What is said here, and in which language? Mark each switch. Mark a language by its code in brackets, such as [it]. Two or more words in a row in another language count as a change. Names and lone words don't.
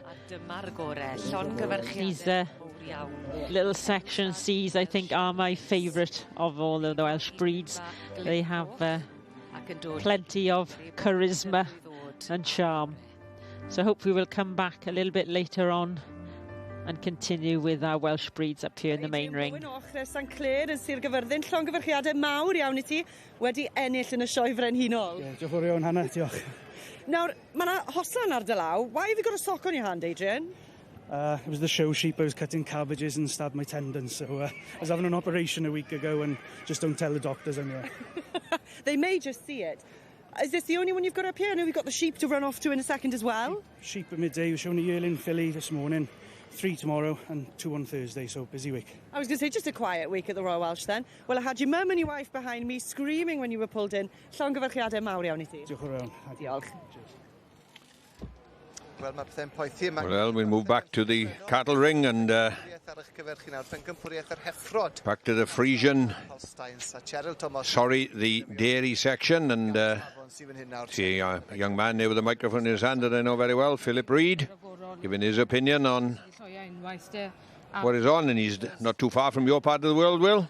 [en] These little section C's, I think, are my favourite of all of the Welsh breeds. They have plenty of charisma and charm. So hopefully we'll come back a little bit later on and continue with our Welsh breeds up here in the main ring. [cy] St Clair yn Sir Gyfyrddin, llongyfarchiadau mawr iawn I ti wedi ennill yn y sioe frenhinol. Diolch yn fawr iawn, Hannah, diolch. Nawr, mae yna hosan ar dy law. [en] Why have you got a sock on your hand, Adrian? It was the show sheep. I was cutting cabbages and stabbed my tendons, so I was having an operation a week ago and just don't tell the doctors I'm here. They may just see it. Is this the only one you've got up here? I know we've got the sheep to run off to in a second as well. Sheep at midday. We're showing a yearling filly this morning, 3 tomorrow and 2 on Thursday, so busy week. I was going to say, just a quiet week at the Royal Welsh then. Well, I had your mum and your wife behind me screaming when you were pulled in. [cy] Llongyfarchiadau mawr iawn I ti. Diolch yn fawr. Diolch. [en] Well, we'll move back to the cattle ring and back to the Frisian, the dairy section, and see a young man there with a microphone in his hand that I know very well, Philip Reid, giving his opinion on what is on, and he's not too far from your part of the world, Will?